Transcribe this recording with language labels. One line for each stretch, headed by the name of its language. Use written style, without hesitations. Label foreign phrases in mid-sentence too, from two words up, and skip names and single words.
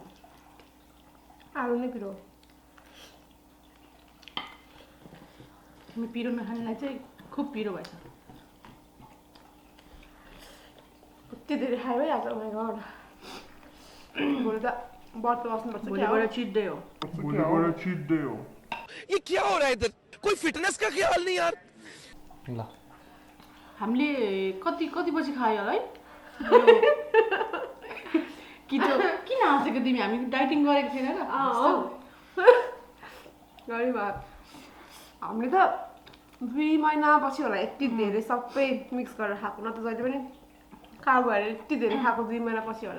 Nepali: आलु नै पिरो हामी पिरो नखानेलाई चाहिँ खुब पिरो भएछ कति धेरै खायो है आज
English: my God
Nepali: भोलि त व्रत बस्नुपर्छ भोलिबाट चिट डे हो
Hindi: ये क्या हो रहा है इधर कोई फिटनेस का ख्याल नहीं यार
Nepali: ल हामीले कति बजी खायो होला है कि त किन हाँसेको तिमी हामी डाइटिङ गरेको थिएन र गरी भयो हामीले त 2 महिनापछि होला यति धेरै सबै मिक्स गरेर खाएको न त जहिले पनि कार्बोहाइड्रेट यति धेरै खाएको 2 महिनापछि होला